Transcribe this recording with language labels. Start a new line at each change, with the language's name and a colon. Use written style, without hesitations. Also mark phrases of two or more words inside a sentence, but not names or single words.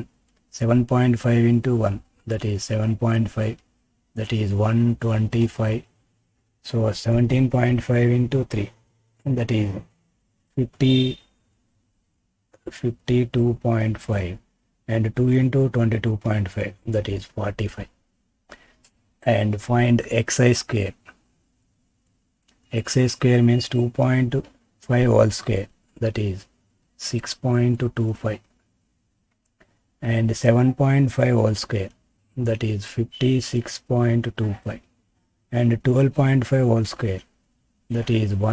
English: 7.5 into 1, that is 7.5, that is 125. So 17.5 into 3, and that is 52.5, and 2 into 22.5, that is 45. And find xi square. Xi square means 2.5 whole square, that is 6.25, and 7.5 whole square, that is 56.25, and 12.5 whole square, that is